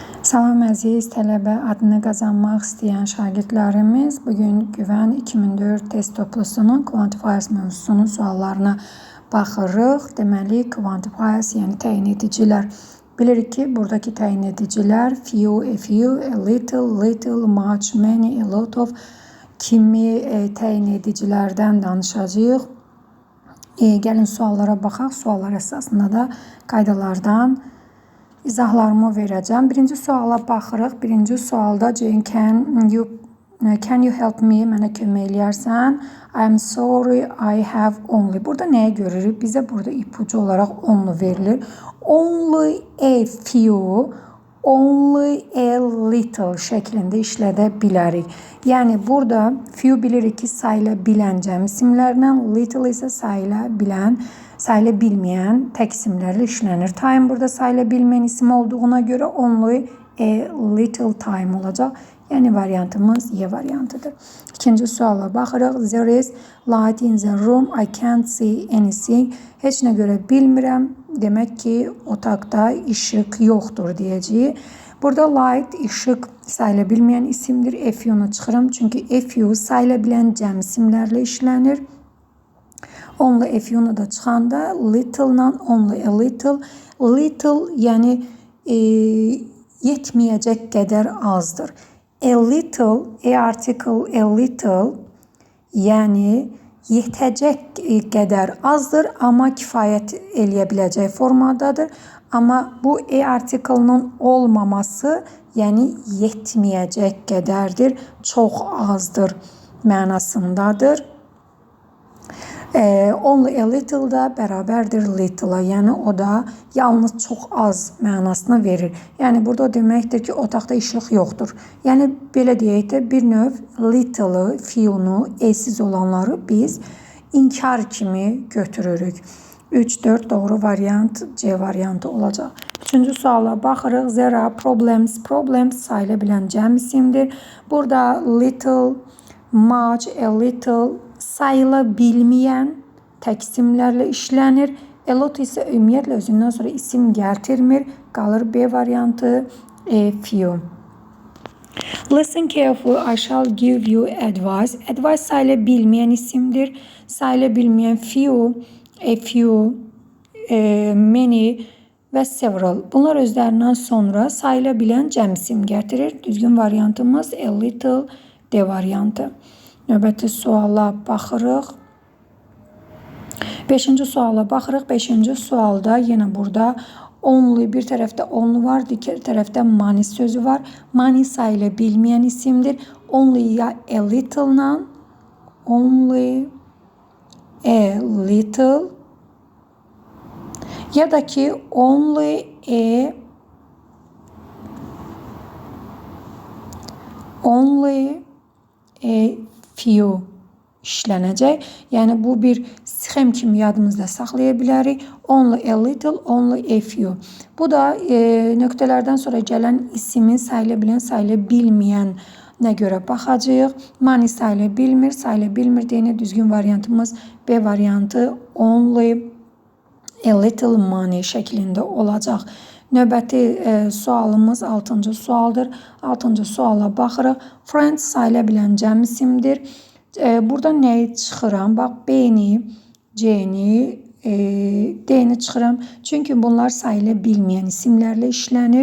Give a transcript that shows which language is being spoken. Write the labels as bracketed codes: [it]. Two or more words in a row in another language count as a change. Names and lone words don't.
[az] Salam əziz tələbə adını qazanmaq istəyən şagirdlərimiz, bugün Güvən 2004 test toplusunun quantifiers mövzusunun suallarına baxırıq. Deməli, quantifiers yəni təyin edicilər. Bilirik ki, buradakı təyin edicilər [en] few, a few, a little, little, much, many, a lot of [az] kimi təyin edicilərdən danışacağıq. Gəlin suallara baxaq. Suallar əsasında da qaydalardan izahlarımı verəcəm. Birinci suala baxırıq. Birinci sualda Jane, [en] can you help me? [az] Mənə kömək eləyərsən? [en] I'm sorry, I have only. [az] Burada nəyə görürük? Bizə burada ipucu olaraq only verilir. [en] Only a few, only a little [az] şəklində işlədə bilərik. Yəni burada few bilirik ki, sayıla bilən cəm isimlərlə, little isə sayıla bilməyən tək isimlərlə işlənir. Time burada sayıla bilməyən isim olduğuna görə [en] only a little time [az] olacaq. Yəni variantımız Y variantıdır. İkinci suala baxırıq. [en] There is light in the room. I can't see anything. [az] Heç nə görə bilmirəm. Demək ki, otaqda işıq yoxdur deyəcəyik. Burada light, işıq sayıla bilməyən isimdir. [en] A few-nu [az] çıxıram. Çünki a few sayıla bilən cəm isimlərlə işlənir. [en] Only a few-nu [az] da çıxanda [en] little-la only a little. [az] Little yəni yetməyəcək qədər azdır. [en] A little, a article, a little [az] yəni yetəcək qədər azdır, amma kifayət eləyə biləcək formadadır. Amma bu [en] a article-nun [az] olmaması yəni yetməyəcək qədərdir, çox azdır mənasındadır. [en] Only a little [az] da bərabərdir little-a, yəni o da yalnız çox az mənasını verir. Yəni burada deməkdir ki, otaqda işıq yoxdur. Yəni belə deyək də bir növ little-ı, few-nu, esiz olanları biz inkar kimi götürürük. 3-4 doğru variant C variantı olacaq. Üçüncü suala baxırıq. [en] There are problems. [az] Problems sayıla bilən cəm isimdir. Burada little, much, a little sayıla bilməyən tək isimlərlə işlənir. A lot isə ümumiyyətlə özündən sonra isim gətirmir. Qalır B variantı, [en] a few. Listen carefully, I shall give you advice. [az] Advice sayıla bilməyən isimdir. Sayıla bilməyən [en] few, a few, many [az] və several. Bunlar özlərindən sonra sayıla bilən cəm isim gətirir. Düzgün variantımız [en] a little, [az] D variantı. Növbəti suala baxırıq. 5-ci suala baxırıq. 5-ci sualda yenə burada only bir tərəfdə only var, digər tərəfdə many sözü var. Many sayıla bilməyən isimdir. [en] Only ya a little-la, only a little [az] ya da ki [en] only a few işlənəcək. [az] Yəni bu bir sxem kimi yadımızda saxlaya bilərik. [en] Only a little, only a few. [az] Bu da nöqtələrdən sonra gələn isimin sayıla bilən, sayıla bilməyənə görə baxacağıq. Many sayıla bilmir, deyinə düzgün variantımız B variantı [en] only a little money [az] şəklində olacaq. Növbəti sualımız 6-cı sualdır. 6-cı suala baxırıq. Friends sayıla bilən cəm isimdir. Burada nəyi çıxıram? Bax, B-ni, C-ni, D-ni çıxıram. Çünki bunlar sayıla bilməyən isimlərlə işlənir.